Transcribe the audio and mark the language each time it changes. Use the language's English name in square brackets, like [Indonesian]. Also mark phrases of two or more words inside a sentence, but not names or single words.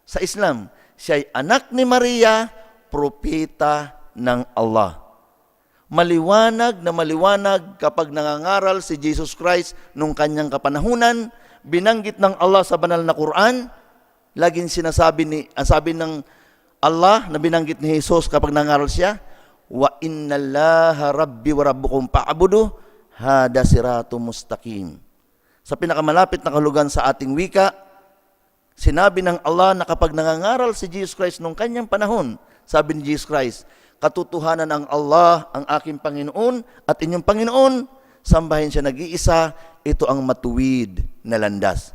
[Filipino] Sa Islam, Siya'y anak ni Maria, propeta ng Allah. Maliwanag na maliwanag kapag nangangaral si Jesus Christ nung kanyang kapanahunan, binanggit ng Allah sa banal na Quran, laging sabi ng Allah na binanggit ni Jesus kapag nangaral siya, [Arabic] وإن الله ربي وربكم فاعبدوا هذا صراط مستقيم. [Filipino] Sa pinakamalapit na kahulugan sa ating wika, sinabi ng Allah na kapag nangangaral si Jesus Christ nung kanyang panahon, sabi ni Jesus Christ, katotohanan ng Allah ang aking Panginoon at inyong Panginoon, sambahin siya nag-iisa, ito ang matuwid na landas.